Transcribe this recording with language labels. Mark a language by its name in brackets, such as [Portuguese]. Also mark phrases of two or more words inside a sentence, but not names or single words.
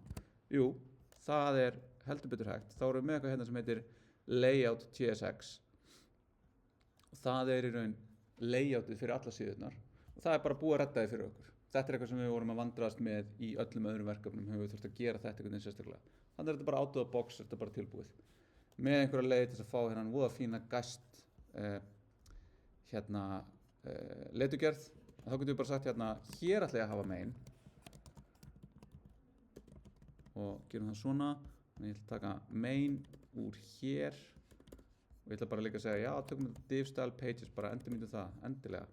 [Icelandic] Jú, það er heldur betur hægt. Þá erum við með eitthvað hérna sem heitir layout TSX og það er í raun layoutið fyrir alla síðurnar og það er bara búið að redda því fyrir okkur. Þetta er eitthvað sem við vorum að vandrast með í öllum öðrum verkefnum, höfum við þurft að gera þetta einhvern veginn sérstaklega. Þannig er þetta bara [English] out of the box, [Icelandic] þetta er bara tilbúið. Með einhverja leið til þess að fá hérna voða fína gæst leitugerð. Þá getum við bara sagt hérna, hér ætla ég að hafa main og gerum það svona. Þannig ég ætla að taka main úr hér og ég ætla bara líka að segja, já, tökum þetta [English] div style pages, [Icelandic] bara endurnýtum það, endilega.